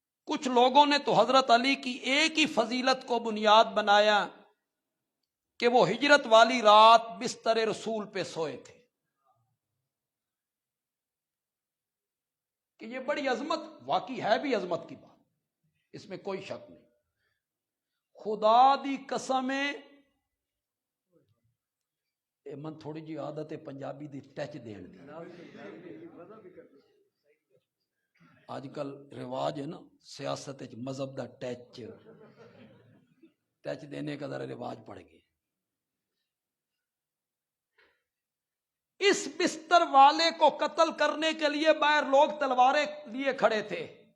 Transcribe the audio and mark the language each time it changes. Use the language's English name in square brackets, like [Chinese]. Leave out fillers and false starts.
[Urdu] کچھ لوگوں نے تو حضرت علی کی ایک ہی فضیلت کو بنیاد بنایا کہ وہ ہجرت والی رات بستر رسول پہ سوئے تھے. کہ یہ بڑی عظمت واقعی ہے بھی عظمت کی بات، اس میں کوئی شک نہیں. [Punjabi] خدا دی قسم من تھوڑی جی عادت ہے پنجابی دی ٹچ دین دی. [Urdu] آج کل رواج ہے نا سیاست مذہب دا ٹچ دینے کا ذرا رواج پڑ گیا. اس بستر والے کو قتل کرنے کے لیے باہر لوگ تلواریں لیے کھڑے تھے.